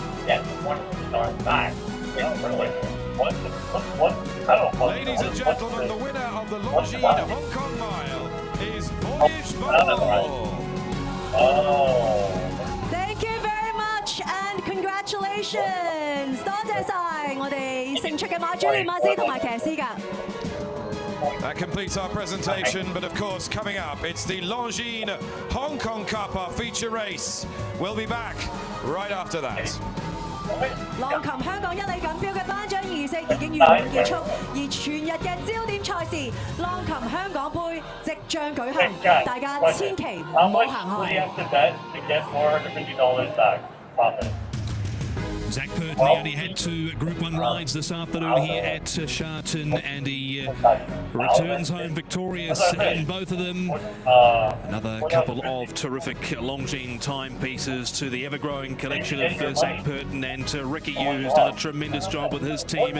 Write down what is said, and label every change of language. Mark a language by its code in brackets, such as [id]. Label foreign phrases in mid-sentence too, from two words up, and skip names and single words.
[en] Yes, $1 back. Yeah, really. What? I don't know. Ladies and gentlemen, the winner of the Longines Hong Kong Mile is Voyage Bubble. Thank you very much and congratulations！ [yue] 多謝晒我哋勝出嘅馬主、練馬師同埋騎師㗎。 [en] That completes our presentation, but of course, coming up, it's the Longines Hong Kong Cup, our feature race. We'll be back right after that. [yue] 浪琴香港一哩錦標嘅頒獎儀式已經圓滿結束，而全日嘅焦點賽事浪琴香港杯即將舉行，大家千祈唔好行開。 [en] Zach Burton only had 2 Group 1 rides this afternoon here at Sharton, and he returns home victorious in both of them. Another couple of terrific Longines timepieces to the ever-growing collection of Zach Burton, and Ricky Yu's done a tremendous job with his team.